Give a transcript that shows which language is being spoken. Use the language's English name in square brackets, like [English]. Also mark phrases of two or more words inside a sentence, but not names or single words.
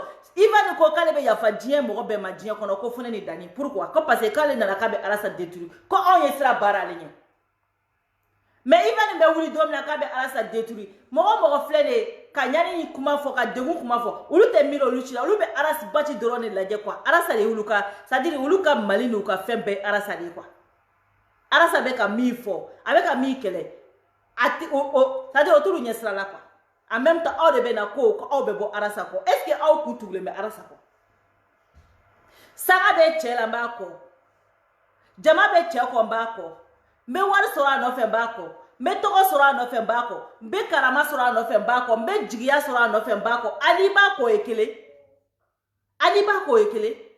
[Bambara] Ivan ko k'ale bɛ yafa diɲɛ mɔgɔ bɛɛ ma diɲɛ kɔnɔ ko fɔ ne ni Dani pourquoi ko [French] parce que [Bambara] k'ale nana k'a bɛ Arasa détruire ko anw ye sira baara ale ɲɛ mais Ivan bɛ wuli don min na k'a bɛ Arasa détruire mɔgɔ mɔgɔ filɛ de ye ka ɲani ni kuma fɔ ka degun kuma fɔ olu tɛ miiri olu ci la olu bɛ Arasa Baci dɔrɔn de lajɛ quoi Arasa de y'olu ka [French] c'est à dire [Bambara] olu ka Mali n'u ka fɛn bɛɛ Arasa de ye quoi Arasa bɛ ka min fɔ a bɛ ka min kɛlɛ [French] c'est à dire [Bambara] o t'olu ɲɛ sira la quoi [French] en même temps [Bambara] aw de bɛ na ko aw bɛ bɔ Arasa kɔ [French] est ce que [Bambara] aw kun tugulen bɛ Arasa kɔ saga bɛ cɛ la n b'a kɔ jama bɛ cɛ kɔ n b'a kɔ n bɛ wari sɔrɔ a nɔfɛ n b'a kɔ n bɛ tɔgɔ sɔrɔ a nɔfɛ n b'a kɔ n bɛ karama sɔrɔ a nɔfɛ n b'a kɔ n bɛ jigiya sɔrɔ a nɔfɛ n b'a kɔ ani b'a kɔ o ye kelen ani b'a kɔ o ye kelen